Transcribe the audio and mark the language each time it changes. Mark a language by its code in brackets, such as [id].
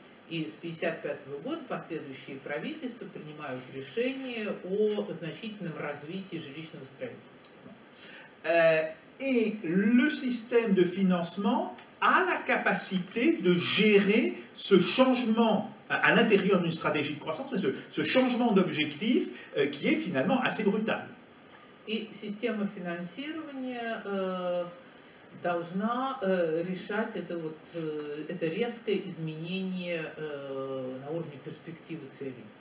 [ru] И с 1955 года последующие правительства принимают решение о значительном развитии жилищного строительства. [fr] Et le système de financement a la capacité de gérer ce changement à l'intérieur d'une stratégie de croissance, ce changement d'objectif qui est finalement assez brutal. [ru] И система финансирования должна решать это резкое изменение на уровне перспективы целей.